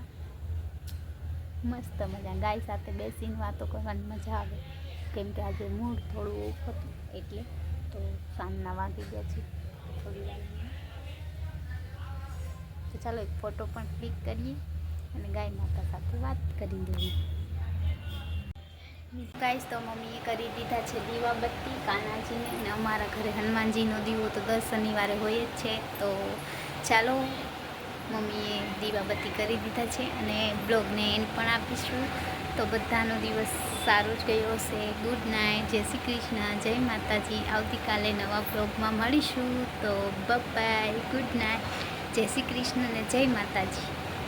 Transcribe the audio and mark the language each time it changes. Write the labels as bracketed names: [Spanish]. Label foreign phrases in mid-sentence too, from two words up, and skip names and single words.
[Gujarati] મસ્ત મજા ગાય સાથે બેસીને વાતો કરવાની મજા આવે, કેમ કે આજે મૂડ થોડું ઓફ હતું એટલે તો સાંજના વાગી ગયા છે થોડી વાર। તો ચાલો એક ફોટો પણ ક્લિક કરીએ અને ગાય માતા સાથે વાત કરી લઈએ। ગાઇસ તો મમ્મીએ કરી દીધા છે દીવાબત્તી કાનાજી ને, અમારા ઘરે હનુમાનજી નો દીવો તો દર શનિવારે હોય જ છે। તો ચાલો મમ્મીએ દીવાબત્તી કરી દીધા છે અને બ્લોગને એન્ડ પણ આપીશું. તો બધાનો દિવસ સારો જ ગયો હશે. [English] good night, [Gujarati] જય શ્રી કૃષ્ણ, જય માતાજી. આવતીકાલે નવા બ્લોગમાં મળીશું. તો બાય, [English] good night, [Gujarati] જય શ્રી કૃષ્ણ અને જય માતાજી.